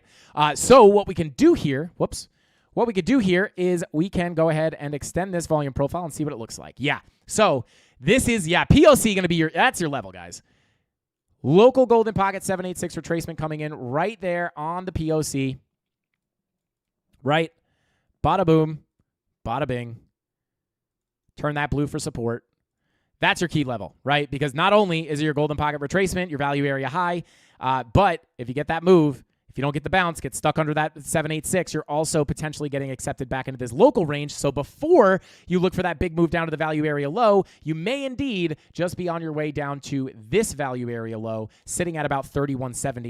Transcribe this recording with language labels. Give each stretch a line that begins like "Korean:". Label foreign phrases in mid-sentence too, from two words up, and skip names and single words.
English: So what we can do here, is we can go ahead and extend this volume profile and see what it looks like. Yeah. So this is, POC going to be that's your level, guys. Local golden pocket 786 retracement coming in right there on the POC. Right? Bada boom. Bada bing. Turn that blue for support. That's your key level, right? Because not only is it your golden pocket retracement, your value area high, but if you get that move, if you don't get the bounce, get stuck under that 786, you're also potentially getting accepted back into this local range. So before you look for that big move down to the value area low, you may indeed just be on your way down to this value area low, sitting at about 3170.